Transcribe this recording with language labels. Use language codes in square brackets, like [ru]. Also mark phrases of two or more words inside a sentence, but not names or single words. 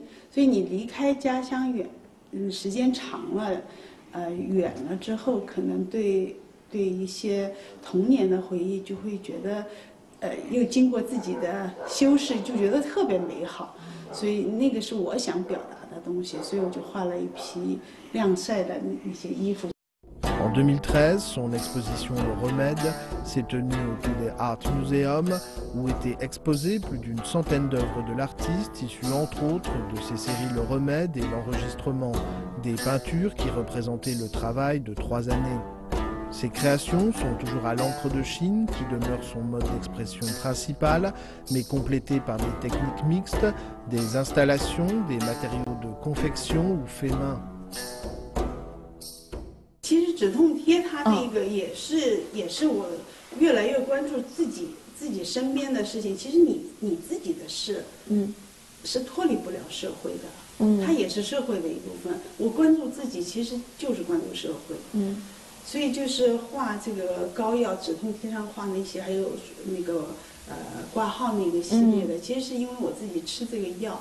[zh] 所以你离开家乡远，时间长了，远了之后，可能对一些童年的回忆就会觉得。又经过自己的修饰，就觉得特别美好，所以那个是我想表达的东西，所以我就画了一批晾晒的那些衣服。 [fr] En 2013, son exposition Le Remède s'est tenue au Télé Art Museum, où étaient exposées plus d'une centaine d'œuvres de l'artiste, issues entre autres de ses séries Le Remède et l'enregistrement des peintures qui représentaient le travail de 3 années. Ses créations sont toujours à l'encre de Chine, qui demeure son mode d'expression principal, mais complétées par des techniques mixtes, des installations, des matériaux de confection ou faits main. [zh] 其实止痛贴它那个也是我越来越关注自己身边的事情。其实你自己的事，是脱离不了社会的，它也是社会的一部分。我关注自己，其实就是关注社会。所以就是画这个膏药止痛贴上画那些，还有那个挂号那个系列的，其实是因为我自己吃这个药。